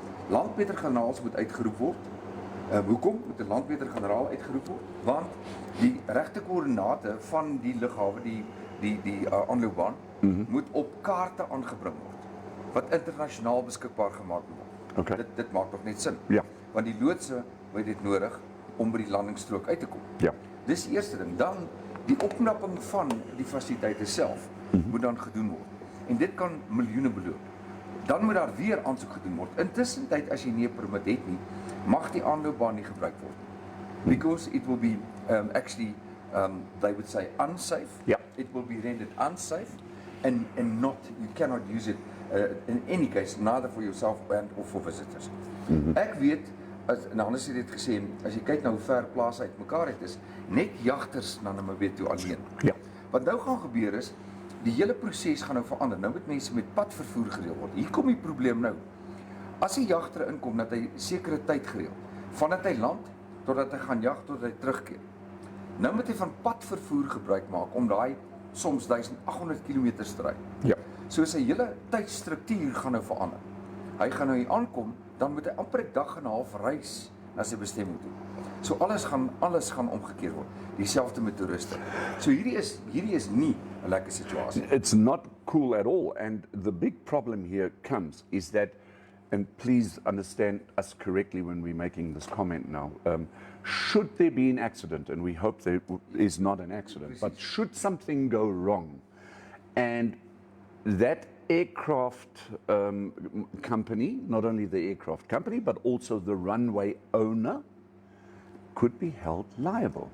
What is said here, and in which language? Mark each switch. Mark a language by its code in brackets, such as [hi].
[af] Landmeter-generaals moet uitgeroep word. Hoekom moet 'n landmeter-generaal uitgeroep word? Want die regte koördinate van die lughawe, die aanloopbaan, moet op kaarte aangebring word wat internasionaal beskikbaar gemaak word. Okay. Dit maak nog net sin. Ja. Want die loodse het dit nodig om by die landingsstrook uit te kom. Ja. Dis die eerste ding. Dan die opknapping van die fasiliteite self moet dan gedoen word. En dit kan miljoene beloop. Dan moet daar weer aansoek gedoen word. Intussen tyd as jy nie 'n permit het nie, mag die aanloopbaan nie gebruik word. [en] Because it will be actually they would say unsafe. [af] Ja. [en] It will be rendered unsafe and not you cannot use it in any case neither for yourself and or for visitors. [af] Ek weet en anders het dit gesê as jy kyk nou hoe ver plase uitmekaar het is net jagters na Namibië toe alleen. Ja. Wat nou gaan gebeur is die hele proses gaan nou verander. Nou moet mense met padvervoer gereël word. Hier kom die probleem nou. As 'n jagter inkom dat hy sekere tyd gereël, vandat hy land totdat hy gaan jag tot hy terugkeer. Nou moet hy van padvervoer gebruik maak om daai soms 1800 km te ry. Ja. So sy hele tydstruktuur gaan nou verander. Hy gaan nou hier aankom, dan moet hy amper 'n dag en 'n half reis na sy bestemming toe. So alles gaan omgekeer word. Dieselfde met toeriste. So hierdie is nie 'n lekker situasie. [en] It's not cool at all, and the big problem here comes is that, and please understand us correctly when we're making this comment now, should there be an accident, and we hope there is not an accident, but should something go wrong, and that aircraft company, not only the aircraft company, but also the runway owner, could be held liable.